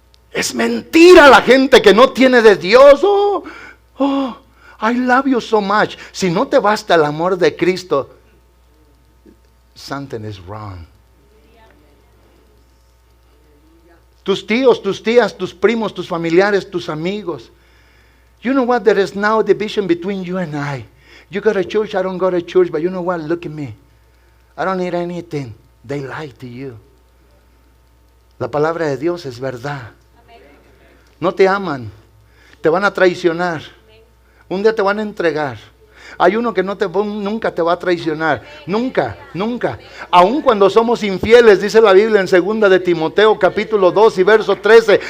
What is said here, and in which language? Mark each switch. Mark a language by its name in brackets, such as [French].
[Spanish] Es mentira la gente que no tiene de Dios. [English] Oh, I love you so much. [Spanish] Si no te basta el amor de Cristo, [English] something is wrong. [Spanish] Tus tíos, tus tías, tus primos, tus familiares, tus amigos. [English] You know what? There is now a division between you and I. You go to church, I don't go to church, but you know what? Look at me. I don't need anything. They lie to you. [Spanish] La palabra de Dios es verdad. No te aman. Te van a traicionar. Un día te van a entregar. Hay uno que nunca te va a traicionar. Nunca, nunca. Aun cuando somos infieles, dice la Biblia en 2 de Timoteo capítulo 2 y verso 13.